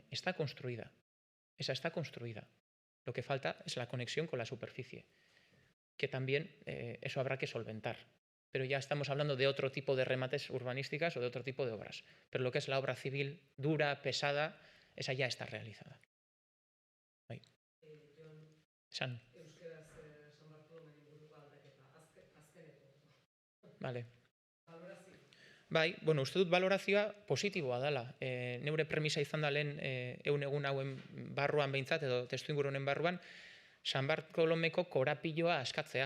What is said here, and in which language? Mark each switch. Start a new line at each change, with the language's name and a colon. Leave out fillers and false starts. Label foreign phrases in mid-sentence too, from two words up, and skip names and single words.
Spanish: Está construida, esa está construida. Lo que falta es la conexión con la superficie, que también eso habrá que solventar. Pero ya estamos hablando de otro tipo de remates urbanísticas o de otro tipo de obras. Pero lo que es la obra civil dura, pesada, esa ya está realizada.
Basque: Bai. San.
Spanish: Vale.
Basque: Bai, bueno, uste dut valorazioa positiboa dela. Neure premisa izan da lehen egun hauen barruan behintzat, edo testuinguru honen barruan, San Bartolomeko korapiloa askatzea.